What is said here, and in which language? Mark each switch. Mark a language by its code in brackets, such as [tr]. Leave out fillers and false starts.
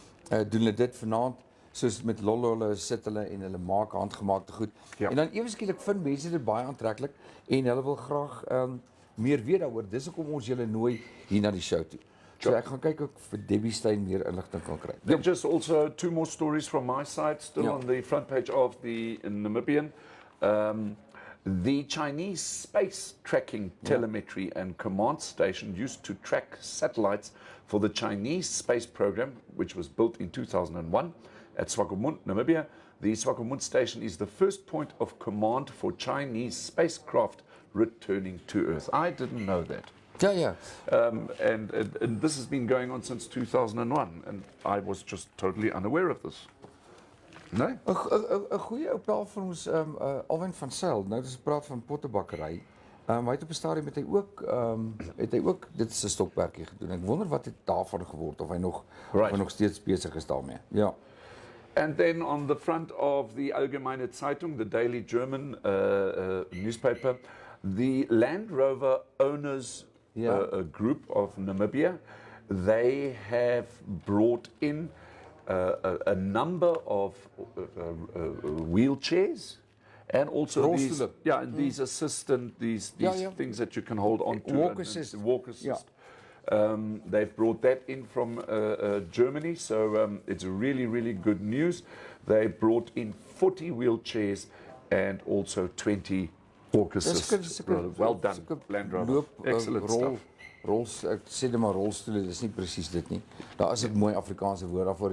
[af] Doen hulle dit vanaand soos met hulle sit hulle en hulle maak handgemaakte goed. Ja. En dan ewe skielik vind mense dit baie aantreklik en hulle wil graag meer weet daaroor. Dis hoekom ons julle nooi hier na die show toe. So ek gaan kyk of vir Debbie Stein meer inligting kan kry. [en] Then just also two more stories from my side, still on the front page of the Namibian. The Chinese space tracking telemetry and command station used to track satellites for the Chinese space program, which was built in 2001 at Swakopmund, Namibia. The Swakopmund station is the first point of command for Chinese spacecraft returning to Earth. I didn't know that. [af] Ja. [en] And this has been going on since 2001, and I was just totally unaware of this. [af] Nee? 'n goeie ou pel van ons Alwyn van Sail. Nou dis praat van pottebakkery. Hy het op 'n stadium het hy ook dit is 'n stokperdjie gedoen. Ek wonder wat het daarvan geword of hy nog steeds besig is daarmee. Ja. [en] And then on the front of the Allgemeine Zeitung, the daily German newspaper, the Land Rover owners group of Namibia, they have brought in a number of wheelchairs And also these, [af] Rolstoelen. [en] and these assistant, these things that you can hold on to. Walk assist. Walk assist. Yeah. They've brought that in from Germany, so it's really, really good news. They brought in 40 wheelchairs and also 20 walk assist. Well done, Land Rover. Excellent stuff. [af] Ek sê dit maar rolstoele, dis nie presies dit nie. Daar is 'n mooi Afrikaanse woord daarvoor.